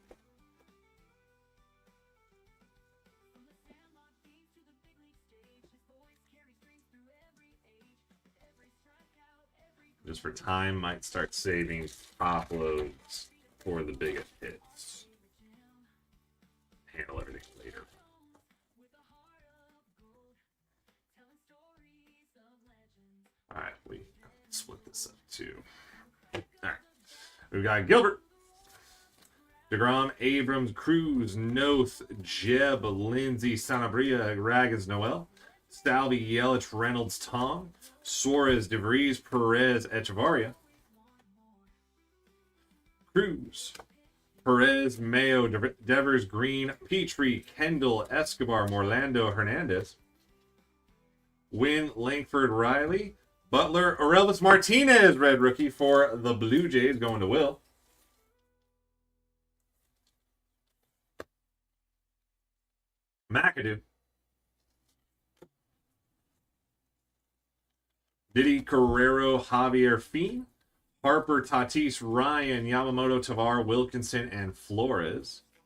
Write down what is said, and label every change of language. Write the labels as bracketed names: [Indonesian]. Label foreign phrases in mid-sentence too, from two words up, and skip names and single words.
[English] Just for time, might start saving top loads for the biggest hits. Handle everything later. Alright, we split this up too. Alright. We've got Gilbert, DeGrom, Abrams, Cruz, Noth, Jeb, Lindsay, Sanabria, Raggins, Noel, Stalvey, Yelich, Reynolds, Tom, Suarez, DeVries, Perez, Echevarria, Cruz, Perez, Mayo, Devers, Green, Petrie, Kendall, Escobar, Morlando, Hernandez, Wynn, Langford, Riley, Butler, Aurelvis Martinez, red rookie for the Blue Jays, going to Will. McAdoo. Diddy, Carrero, Javier Fien, Harper, Tatis, Ryan, Yamamoto, Tavar, Wilkinson, and Flores.